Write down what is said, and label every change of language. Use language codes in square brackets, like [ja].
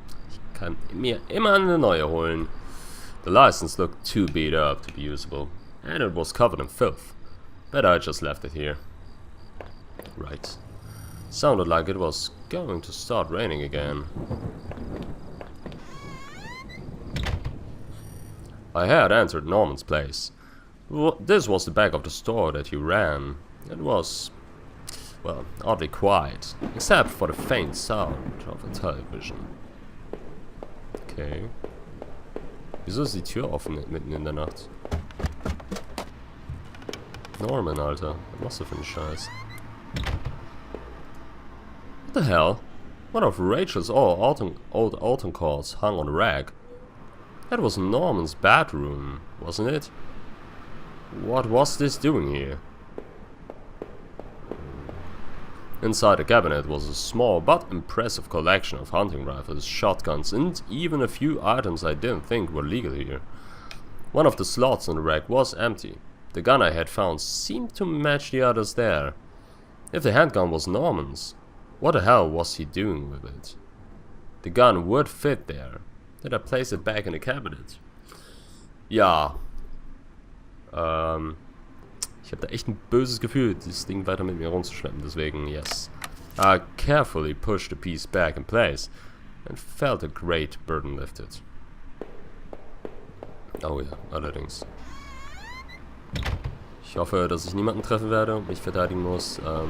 [de] Ich kann mir immer eine neue holen. [en] The license looked too beat up to be usable, and it was covered in filth. But I just left it here. Right. Sounded like it was going to start raining again. I had entered Norman's place. This was the back of the store that he ran. It was, well, oddly quiet, except for the faint sound of a television. Okay. [de] Wieso ist die Tür offen mitten in der Nacht? Norman, Alter. Was machst du für einen Scheiß? [en] What the hell? One of Rachel's old autumn coats hung on a rack. That was Norman's bedroom, wasn't it? What was this doing here? Inside the cabinet was a small but impressive collection of hunting rifles, shotguns, and even a few items I didn't think were legal here. One of the slots on the rack was empty. The gun I had found seemed to match the others there. If the handgun was Norman's, what the hell was he doing with it? The gun would fit there. Did I place it back in the cabinet? Ja. [de] Ich habe da echt ein böses Gefühl, dieses Ding weiter mit mir rumzuschleppen. Deswegen, yes. [en] I carefully pushed the piece back in place and felt a great burden lifted. [de] Oh ja, allerdings. Ich hoffe, dass ich niemanden treffen werde und mich verteidigen muss.